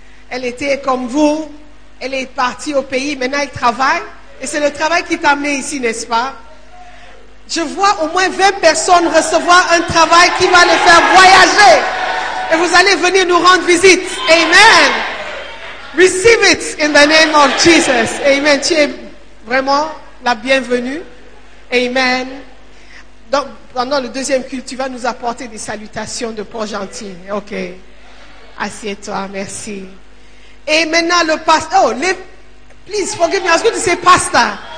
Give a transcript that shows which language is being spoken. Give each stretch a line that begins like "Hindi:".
French: Elle était comme vous. Elle est partie au pays. Maintenant, elle travaille. Et c'est le travail qui t'a amené ici, n'est-ce pas? Je vois au moins 20 personnes recevoir un travail qui va les faire voyager. Et vous allez venir nous rendre visite. Amen.
English: Receive it in the name of Jesus.
French: Amen. Vraiment, la bienvenue. Amen. Donc, pendant le deuxième culte, tu vas nous apporter des salutations de Port-Gentil. Ok. Assieds-toi, merci. Et maintenant, le pasteur.
English: Please, forgive me, I was going to say pastor.